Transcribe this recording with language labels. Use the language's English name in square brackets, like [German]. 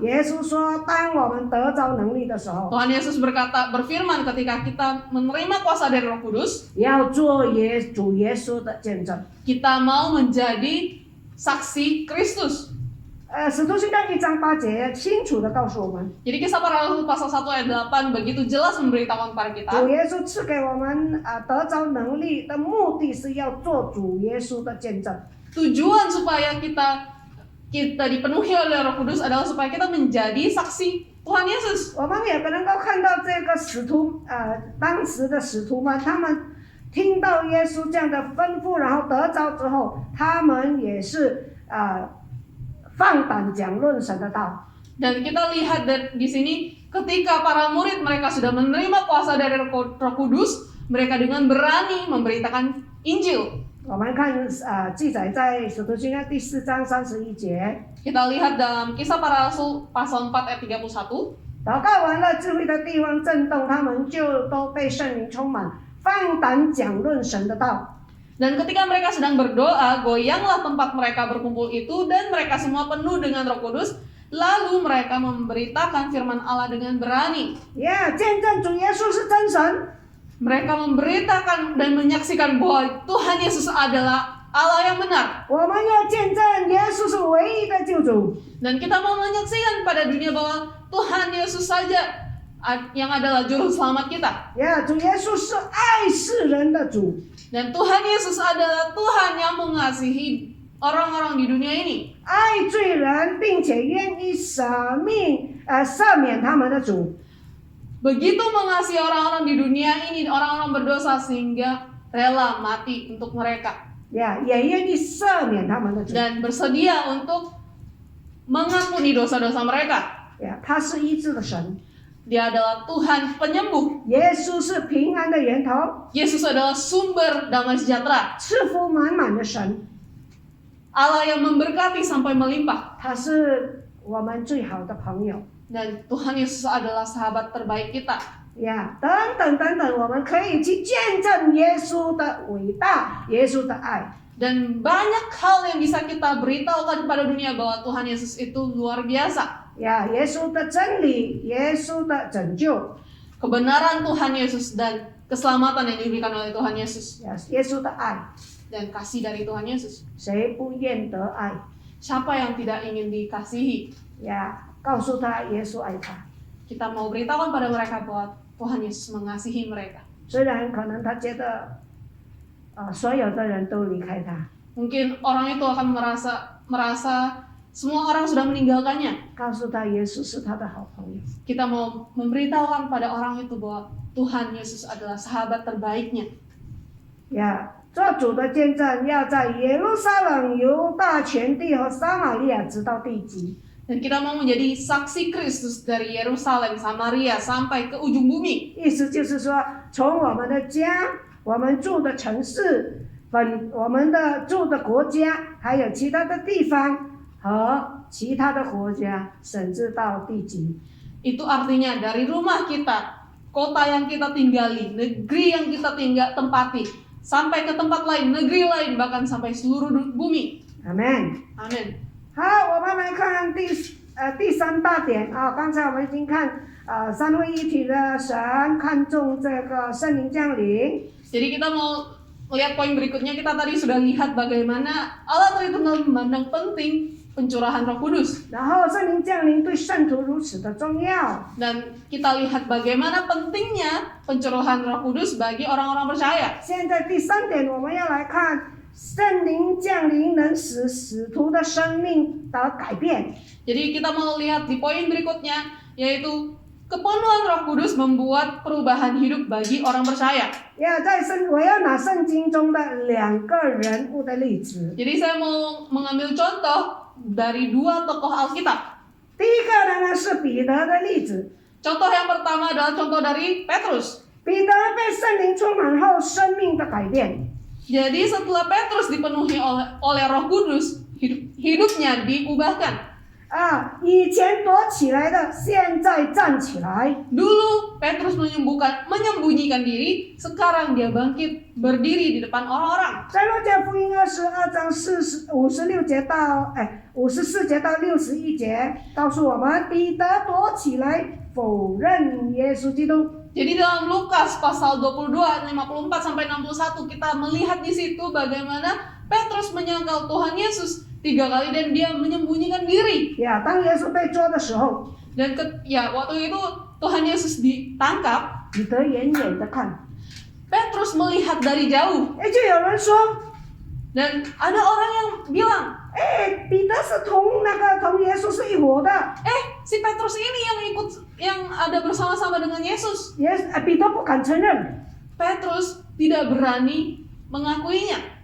[Chinese] 耶稣说，当我们得着能力的时候， [Indonesian] Tuhan Yesus berfirman ketika kita menerima kuasa dari Roh Kudus, [Chinese] 要做主耶稣的见证。 [Indonesian] kita mau menjadi saksi Kristus. [Chinese] 使徒行传1章8节清楚地告诉我们， [Indonesian] Jadi Kisah Para Rasul pasal 1 ayat 8 begitu jelas memberitahukan kepada kita, [Chinese] 主耶稣赐给我们得着能力的目的是要做主耶稣的见证。 [Indonesian] tujuan supaya kita dipenuhi oleh Roh Kudus adalah supaya kita menjadi saksi Tuhan Yesus. [Chinese] 我们也能够看到这个当时的使徒们，他们听到耶稣这样的吩咐，然后得着之后，他们也是放胆讲论神的道。 [Indonesian] Dan kita lihat di sini ketika para murid mereka sudah menerima kuasa dari Roh Kudus, mereka dengan berani memberitakan Injil. [Chinese] 我们看记载在使徒行传第4章31节， [Indonesian] Kita lihat dalam Kisah Para Rasul pasal 4 ayat 31. [Chinese] 祷告完了，智慧的地方震动，他们就都被圣灵充满，放胆讲论神的道。 [Indonesian] Dan ketika mereka sedang berdoa, goyanglah tempat mereka berkumpul itu dan mereka semua penuh dengan Roh Kudus. Lalu mereka memberitakan firman Allah dengan berani. [Chinese] 见证主耶稣是真神。 [Indonesian] Mereka memberitakan dan menyaksikan bahwa Tuhan Yesus adalah Allah yang benar. [Chinese] 我们要见证耶稣是唯一的救主。 [Indonesian] Dan kita mau menyaksikan pada dunia bahwa Tuhan Yesus saja yang adalah juru selamat kita. [Chinese] 主耶稣是爱世人的主。 [Indonesian] Dan Tuhan Yesus adalah Tuhan yang mengasihi orang-orang di dunia ini. [Chinese] 爱罪人，并且愿意赦免他们的主。 [Indonesian] Begitu mengasihi orang-orang di dunia ini, orang-orang berdosa sehingga rela mati untuk mereka. [Chinese] 也愿意赦免他们的主。 [Indonesian] Dan bersedia untuk mengampuni dosa-dosa mereka. [Chinese] 他是医治的神。 [Indonesian] Dia adalah Tuhan penyembuh. [Chinese] 耶稣是平安的源头， [Indonesian] Yesus adalah sumber damai sejahtera. [Chinese] 赐福满满的神。 [Indonesian] Allah yang memberkati sampai melimpah. [Chinese] 他是我们最好的朋友。 [Indonesian] Dan Tuhan Yesus adalah sahabat terbaik kita. [Chinese] 呀，等等等等，我们可以去见证耶稣的伟大，耶稣的爱。 [Indonesian] Dan banyak hal yang bisa kita beritahukan kepada dunia bahwa Tuhan Yesus itu luar biasa. [Chinese] 呀，耶稣的真理，耶稣的拯救， [Indonesian] Kebenaran Tuhan Yesus dan keselamatan yang diberikan oleh Tuhan Yesus. [Chinese] 呀，耶稣的爱， [Indonesian] Dan kasih dari Tuhan Yesus. [Chinese] 谁不愿得爱？ [Indonesian] Siapa yang tidak ingin dikasihi? [Chinese] 呀，告诉他耶稣爱他。 [Indonesian] Kita mau beritahukan pada mereka bahwa Tuhan Yesus mengasihi mereka. [Chinese] 虽然可能他觉得，所有的人都离开他， [Indonesian] Mungkin orang itu akan merasa semua orang sudah meninggalkannya. [Chinese] 告诉他耶稣是他的好朋友。 [Indonesian] Kita mau memberitahukan pada orang itu bahwa Tuhan Yesus adalah sahabat terbaiknya. [Chinese] 呀，做主的见证，要在耶路撒冷、犹大全地和撒玛利亚直到地极。 [Indonesian] Dan kita mau menjadi saksi Kristus dari Yerusalem, Samaria sampai ke ujung bumi. [Chinese] 意思就是说，从我们的家、我们住的城市、我们的住的国家，还有其他的地方和其他的国家，甚至到地极。 [Indonesian] Itu artinya dari rumah kita, kota yang kita tinggali, negeri yang kita tempati, sampai ke tempat lain, negeri lain, bahkan sampai seluruh bumi. [Chinese] 阿门。 [Indonesian] Amin. [Chinese] 好，我们来看第三大点啊。刚才我们已经看三位一体的神看重这个圣灵降临。 [Indonesian] Jadi kita mau lihat poin berikutnya. Kita tadi sudah lihat bagaimana Allah Tritunggal memandang penting pencurahan Roh Kudus. [Chinese] 然后圣灵降临对圣徒如此的重要。 [Indonesian] Dan kita lihat bagaimana pentingnya pencurahan Roh Kudus bagi orang-orang percaya. [Chinese] 现在第三点，我们要来看圣灵降临能使使徒的生命的改变。 [Indonesian] Jadi kita mau lihat di poin berikutnya, yaitu kepenuhan Roh Kudus membuat perubahan hidup bagi orang percaya. [Chinese] 呀，我要拿圣经中的2个人物的例子。 [Indonesian] Jadi saya mau mengambil contoh dari 2 tokoh Alkitab. [Chinese] 第一个人呢是彼得的例子。 [Indonesian] Contoh yang pertama adalah contoh dari Petrus. [Chinese] 彼得被圣灵充满后，生命的改变。 [Indonesian] Jadi setelah Petrus dipenuhi oleh Roh Kudus, hidupnya diubahkan. [Chinese] 以前躲起来的，现在站起来。 [Indonesian] Dulu Petrus menyembunyikan diri, sekarang dia bangkit berdiri di depan orang-orang. [Chinese] 在路加福音22章54节到61节，告诉我们彼得躲起来否认耶稣基督。 [Indonesian] Jadi dalam Lukas pasal 22 54 sampai 61 kita melihat di situ bagaimana Petrus menyangkal Tuhan Yesus 3 kali dan dia menyembunyikan diri. [Chinese] 呀，当耶稣被捉的时候， [Indonesian] Dan waktu itu Tuhan Yesus ditangkap, [Chinese] 彼得远远的看， [Indonesian] Petrus melihat dari jauh [Chinese] 就有人说， [Indonesian] dan ada orang yang bilang, [Chinese] 彼得是同耶稣是一伙的。 [Indonesian] si Petrus ini yang ada bersama-sama dengan Yesus. [Chinese] 彼得不敢承认， [Indonesian] Petrus tidak berani mengakuinya.